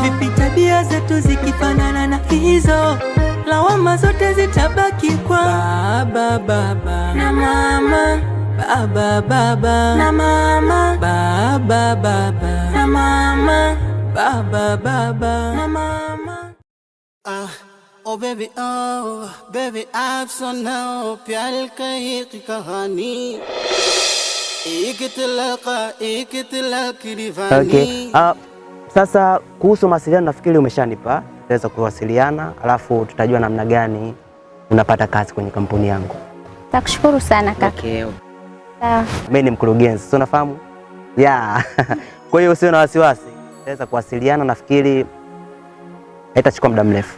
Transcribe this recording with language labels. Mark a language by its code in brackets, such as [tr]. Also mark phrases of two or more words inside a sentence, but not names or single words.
[sw] Vipi tabia zetu zikifanana na hizo, lawama zote zitabaki kwa baba baba na mama, baba baba na mama, baba baba na mama, baba baba na mama. [en] Oh baby, [hi] आप सुनाओ प्यार की कहानी, एक तलाक की दीवानी. [sw] Okay. Sasa kuhusu mawasiliano nafikiri umeshanipa, naweza kuwasiliana alafu tutajua namna gani unapata kazi kwenye kampuni yangu. Nakushukuru sana kaka. Okay. Sawa. Mimi ni mkurugenzi, sio unafahamu? Yeah. Kwa hiyo usio na wasiwasi. Naweza kuwasiliana, nafikiri haitachukua muda mrefu.